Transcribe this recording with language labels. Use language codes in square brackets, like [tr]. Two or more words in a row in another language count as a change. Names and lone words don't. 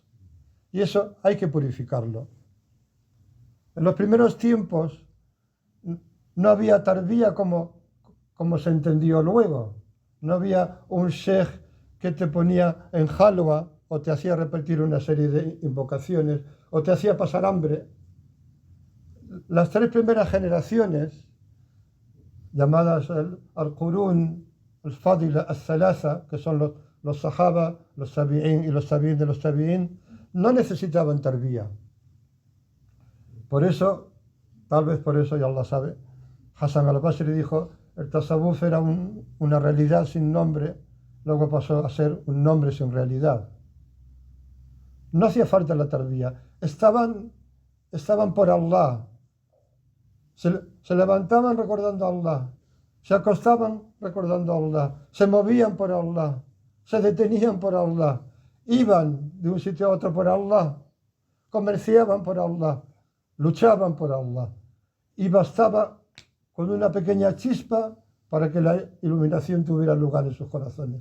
[es] Y eso hay que purificarlo. En los primeros tiempos no había tarbía como se entendió luego. No había un sheikh que te ponía en halwa o te hacía repetir una serie de invocaciones o te hacía pasar hambre. Las tres primeras generaciones, llamadas [ar] القرون الفاضلة الثلاثة, [es] que son los Sahaba, los Tabi'in y los Tabi'in de los Tabi'in, no necesitaban tarbía. Por eso, tal vez por eso, ya Allah sabe, Hassan al-Basri dijo, el tasawwuf era una realidad sin nombre, luego pasó a ser un nombre sin realidad. No hacía falta la tarbía, estaban por Allah, se levantaban recordando a Allah, se acostaban recordando a Allah, se movían por Allah, se detenían por Allah, iban de un sitio a otro por Allah, comerciaban por Allah, luchaban por Allah, y bastaba con una pequeña chispa para que la iluminación tuviera lugar en sus corazones.